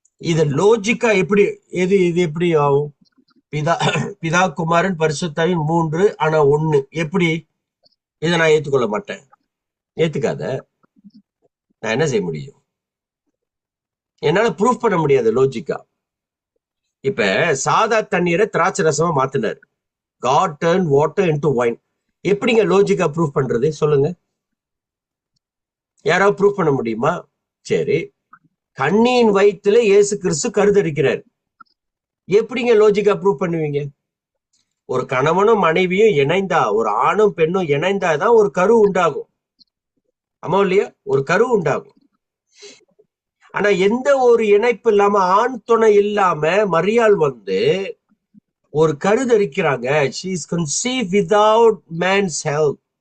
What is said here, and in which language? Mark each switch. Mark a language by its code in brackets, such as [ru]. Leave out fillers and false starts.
[ta] இது லாஜிக்கா எப்படி, இது எப்படி ஆகும்? பிதா குமாரன் பரிசுத்தாவின் 3 ஆனா 1. எப்படி? இதை நான் ஏத்துக்கொள்ள மாட்டேன். ஏத்துக்காத. நான் என்ன செய்ய முடியும்? என்னால ப்ரூஃப் பண்ண முடியாது லாஜிக்கா. இப்ப சாதா தண்ணீரை திராட்சை ரசமா மாத்தினாரு. [en] God turned water into wine. [ta] எப்படிங்க லாஜிக்கா ப்ரூஃப் பண்றது? சொல்லுங்க. யாராவது ப்ரூஃப் பண்ண முடியுமா? சரி, கண்ணியின் வயிற்றுல இயேசு கிறிஸ்து கருதரிக்கிறார். எப்படிங்க லாஜிக்கா ப்ரூஃப் பண்ணுவீங்க? ஒரு கணவனும் மனைவியும் இணைந்தா, ஒரு ஆணும் பெண்ணும் இணைந்தாதான் ஒரு கரு உண்டாகும். ஆமா இல்லையா? ஒரு கரு உண்டாகும். ஆனா எந்த ஒரு இணைப்பு இல்லாம, ஆண் துணை இல்லாம மரியாள் வந்து ஒரு கருதரிக்கிறாங்க. [en] she is conceived without man's help.